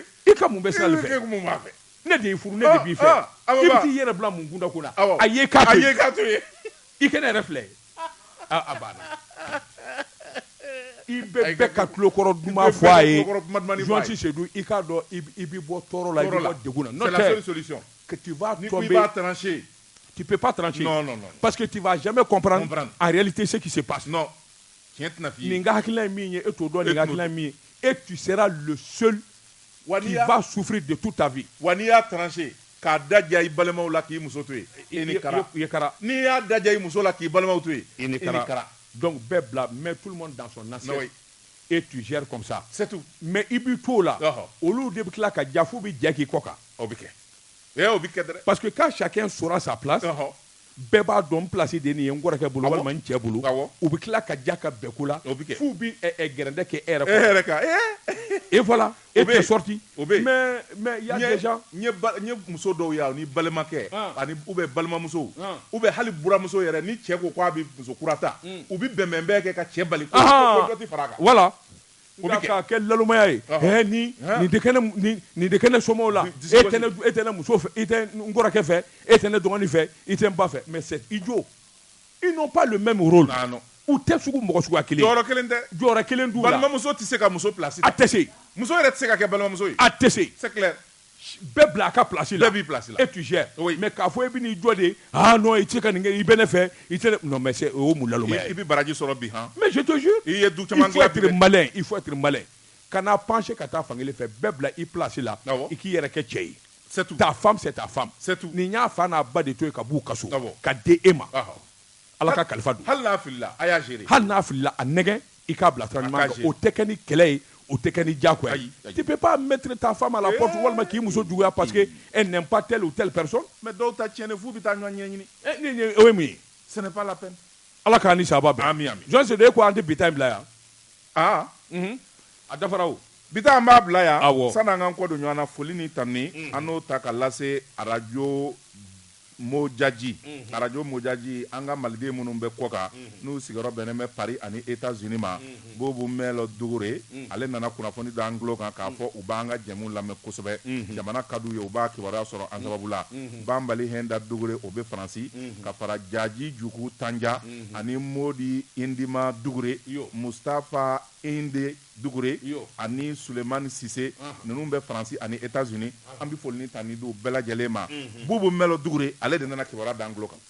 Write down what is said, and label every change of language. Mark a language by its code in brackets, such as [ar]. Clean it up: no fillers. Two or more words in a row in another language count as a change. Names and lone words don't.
[bm] i ka mun bɛ sinali fɛ ne de y'i furu ne de b'i fɛ i bɛ t'i yɛrɛ bila mun kunda ko la a ye k'a to yen i kɛ ne yɛrɛ filɛ a banna i bɛɛ ka tulokɔrɔ duman fɔ a ye jɔn Seydou i k'a dɔn i bɛ bɔ tɔɔrɔ la i bɛ bɔ degun na [fr] c'est la seule solution que tu vas tomber ni tu vas trancher tu peux pas trancher non parce que tu vas jamais comprendre en réalité ce qui se passe [bm] non tiɲɛ tɛna f'i ye nin ka hakilina ye min ye e t'o dɔn nin ka hakilina ye min ye [fr] et tu seras le seul qui va souffrir de toute ta vie [bm] wa n'i y'a trancher k'a daja i balimaw la k'i muso to yen i ni kara n'i y'a daja i muso la k'i balimaw to yen i ni kara [fr] donc [bm] bɛɛ bila [fr] mets tout le monde dans son assiette et tu gères comme ça c'est tout [bm] mais i b'i to la olu de bɛ tila ka ja f'u bɛ jɛ k'i kɔ kan o bɛ kɛ o bɛ kɛ dɛ [fr] parce que quand chacun saura sa place [bm] bɛɛ b'a dɔn n place de nin ye n kɔrɔkɛ bolo walima n cɛ bolo u bɛ tila ka ja ka bɛn ko la f'u bɛ gɛrɛndɛ kɛ e yɛrɛ kan [fr] et voilà et tu es sorti mais il y a des gens [bm] n ye muso dɔw ye ni balimakɛ ani [fr] ou bien [bm] balimamuso [fr] ou bien [bm] hali buramuso yɛrɛ ni cɛ ko k'a bɛ muso kura ta u bɛ bɛnbɛn bɛɛ kɛ ka cɛ bali ko dɔ tɛ fara a kan voilà ka kɛ lalomaya ye nin tɛ kɛ ne somɔgɔw la e tɛ ne muso fɛ i tɛ n kɔrɔkɛ fɛ e tɛ ne dɔgɔnin fɛ i tɛ n ba fɛ [fr] mais c'est idiot ils n'ont pas le même rôle [bm] u tɛ sugu mɔgɔ suguya kelen jɔyɔrɔ kelen tɛ jɔyɔrɔ kelen d'u la balimamuso tɛ se ka muso place a tɛ se muso yɛrɛ tɛ se ka kɛ balimamuso ye a tɛ se [fr] c'est clair [bm] bɛɛ bila a ka place la bɛɛ b'i place la [fr] et tu gères mais [bm] k'a fɔ e bɛ n'i jɔ de non i tɛ se ka nin kɛ i bɛ ne fɛ i tɛ ne [fr] non mais c'est [bm] o mun lalomaya ye i bɛ baraji sɔrɔ bi [fr] mais je te jure [bm] i ye du caman dilan [fr] il faut être malin [bm] kana pencher ka taa fankelen fɛ bɛɛ bila i place la i k'i yɛrɛ kɛ cɛ ye [fr] c'est tout ta femme c'est ta femme c'est tout [bm] nin y'a fa n'a ba de to yen ka b'u kaso ka di e ma ala ka kalifa don hali n'a filila a y'a gérer hali n'a filila a nɛgɛ i k'a bila sira ɲuman kan o tɛ kɛ ni kɛlɛ ye o tɛ kɛ ni diyagoya ye [fr] tu peux pas mettre ta femme à la porte [bm] walima k'i muso juguya [fr] parce que elle n'aime pas telle ou telle personne [bm] mais dɔw ta tiɲɛni f'u bɛ taa ɲɔgɔn ɲɛɲini o ye mun ye [fr] ce n'est pas la peine [bm] ala k'an ni sababa bɛn ami jɔn Seydou e ko an tɛ bi ta in bila yan a dafara o bi ta an b'a bila yan san'an k'an kɔ don ɲɔgɔn na foli ni tanuni an n'o ta ka lase arajo Mojaji arajo Mojaji an ka maliden minnu bɛ kɔ kan n'u sigiyɔrɔ bɛnnen bɛ Paris ani États-Unis ma Bobo Melo Dugure ale nana kunnafoni da an tulo kan k'a fɔ u b'an ka jɛmu lamɛn kosɛbɛ jamana ka d'u ye u b'a kibaruya sɔrɔ an sababu la Banbali Henda Dugure o bɛ Faransi ka fara Jaji Juku Tanja ani Modi Indima Dugure Mustapha Inde Dugure ani Sulemani Sise ninnu bɛ Faransi ani États-Unis an bɛ foli ni tani d'u bɛɛ lajɛlen ma Bobo Melo Dugure ale de nana kibaruya da an tulo kan